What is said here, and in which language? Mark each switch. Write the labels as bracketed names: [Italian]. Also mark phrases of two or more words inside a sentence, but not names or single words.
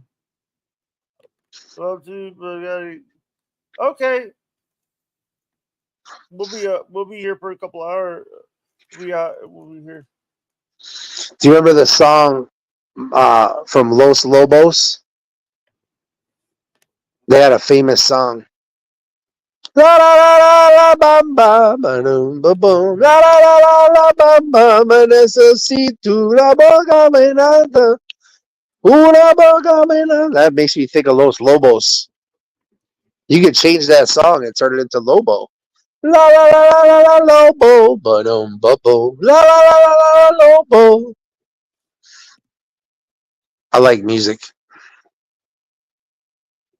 [English] Love to, okay. We'll be here for a couple hours. We'll be here. Do you remember the song from Los Lobos? They had a famous song. La la la la la bam bam boom boom boom la la la la la bam bam [Spanish] necesito una boca menada una boca menada. [English] That makes me think of Los Lobos. You could change that song and turn it into Lobo. La la la la la la Lobo boom boom boom la la la la la Lobo. I like music.